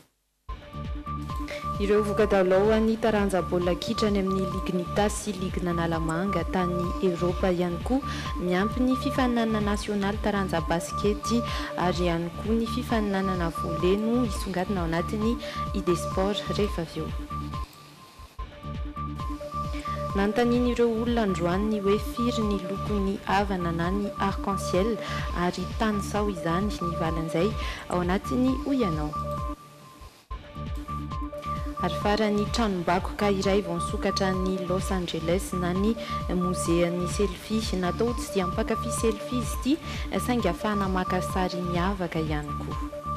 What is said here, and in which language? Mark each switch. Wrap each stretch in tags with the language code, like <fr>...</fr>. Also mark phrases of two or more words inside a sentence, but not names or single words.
<mg>Ireo vokadalao ny taranja baolina kitra any amin'ny Lignita sy Ligue Nalamanga tany Eropa ihany koa miampy ny fifaninanana nasionaly taranja baskety ary ihany koa ny fifaninanana volley no isongadina ao anatin'ny ID-sport rehefa avy eo. Nantanin'ireo olona androany hoe firy ny lokon'ny havana na ny arc-en-ciel ary tanisao izany ny valan'izay ao anatin'ny Oyanao. Ary farany tranom-bakoka iray vao nisokatra ny Los Angeles na ny mozean'ny selfie natao tsy dia mpakafy selfie izy ity saingy ahafahana maka sary miavaka ihany koa.</mg>